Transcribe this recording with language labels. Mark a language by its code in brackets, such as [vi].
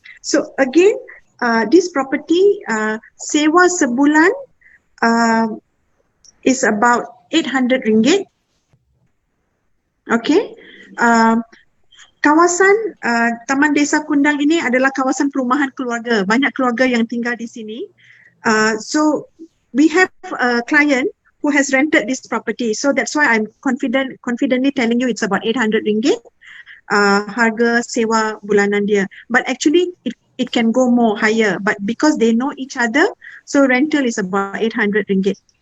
[en] So again, this property [ms] sewa sebulan [en] is about RM800. Okay. [ms] Kawasan Taman Desa Kundang ini adalah kawasan perumahan keluarga. Banyak keluarga yang tinggal di sini. [en] So we have a client who has rented this property. So that's why I'm confidently telling you it's about RM800 [ms] harga sewa bulanan dia. [en] But actually it can go more higher. But because they know each other, so rental is about RM800.